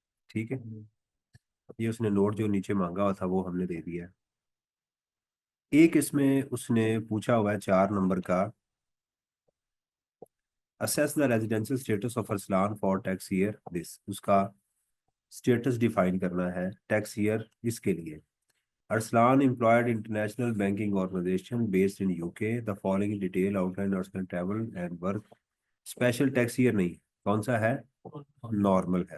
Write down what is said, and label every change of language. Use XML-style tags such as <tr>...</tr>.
<hi>ठीक है, ये उसने नोट जो नीचे मांगा हुआ था वो हमने दे दिया है। एक इसमें उसने पूछा हुआ है 4 नंबर का,</hi> <en>assess the residential status of Arsalan for tax year this,</en> <hi>उसका स्टेटस डिफाइन करना है टैक्स ईयर इसके लिए।</hi> <en>Arslan employed international banking organization based in UK. The following detail outline Arslan travel and work.</en> <hi>Special tax year नहीं, कौन सा है, normal है।</hi>